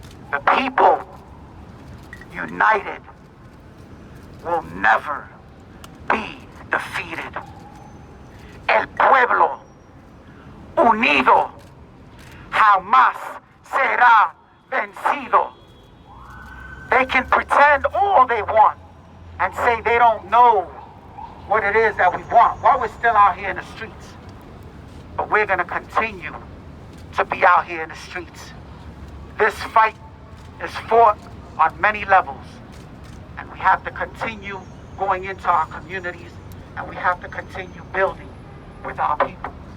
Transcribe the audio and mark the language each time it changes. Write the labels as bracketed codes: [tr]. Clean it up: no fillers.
[en] The people united will never be defeated. [es] El pueblo unido jamás será vencido. [en] They can pretend all they want and say they don't know what it is that we want while we're still out here in the streets. But we're going to continue to be out here in the streets. This fight is fought on many levels, and we have to continue going into our communities, and we have to continue building with our people.